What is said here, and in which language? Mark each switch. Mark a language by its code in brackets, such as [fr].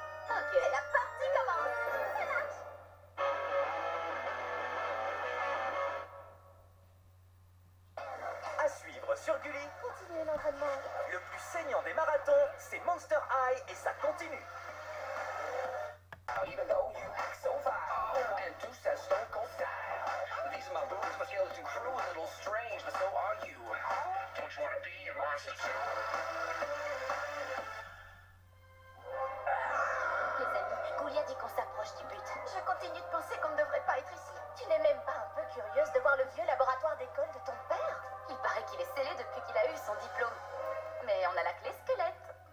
[fr] Ok. Et la partie commence. Ça marche. À suivre sur Gulli, Continuez l'entraînement. le plus saignant des marathons, c'est Monster High et ça continue. [en] Even though you act so vile and do such stone cold style. These are my boobs, my skeleton crew, a little strange, but so are you. Don't you wanna be a monster too? [fr] Les amis, Goulia dit qu'on s'approche du but. Je continue de penser qu'on ne devrait pas être ici. Tu n'es même pas un peu curieuse de voir le vieux laboratoire d'école de ton père? Il paraît qu'il est scellé depuis qu'il a eu son diplôme. Mais on a la clé squelette.